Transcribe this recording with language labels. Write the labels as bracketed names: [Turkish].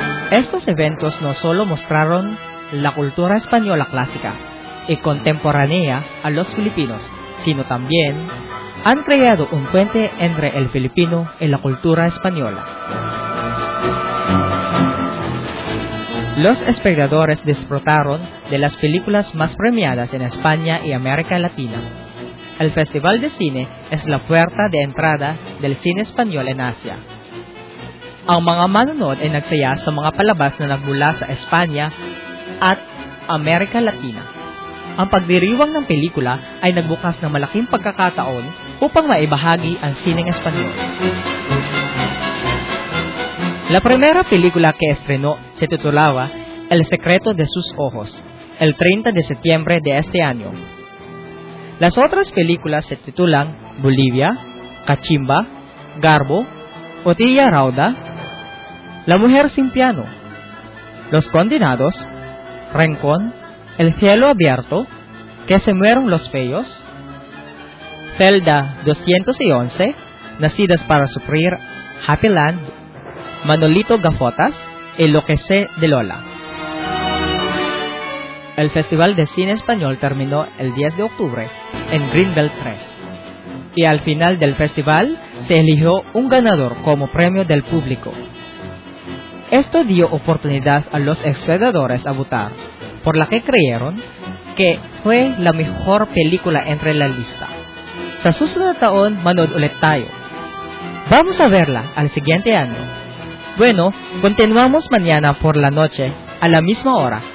[Spanish] Estos eventos no solo mostraron la cultura española clásica y contemporánea a los filipinos, sino también han creado un puente entre el filipino y la cultura española. Los espectadores disfrutaron de las películas más premiadas en España y América Latina, el Festival de Cine es la puerta de entrada del cine español en Asia. [Filipino] Ang mga manonood ay nagsaya sa mga palabas na nagmula sa Espanya at Amerika Latina. Ang pagdiriwang ng pelikula ay nagbukas ng malaking pagkakataon upang maibahagi ang sineng Espanyol. [Spanish] La primera película que estrenó se titulaba El secreto de sus ojos, el 30 de septiembre de este año. Las otras películas se titulan Bolivia, Cachimba, Garbo, Otilla Rauda, La mujer sin piano, Los condenados, Rencón, El cielo abierto, Que se mueran los feos, Celda 211, Nacidas para sufrir, Happy Land, Manolito Gafotas, El lo que sé de Lola. El Festival de Cine Español terminó el 10 de octubre en Greenbelt 3. Y al final del festival se eligió un ganador como premio del público. Esto dio oportunidad a los espectadores a votar, por la que creyeron que fue la mejor película entre la lista. [Filipino] Sa susunod taon, manood ulit tayo. [Spanish] Vamos a verla al siguiente año. Bueno, continuamos mañana por la noche a la misma hora.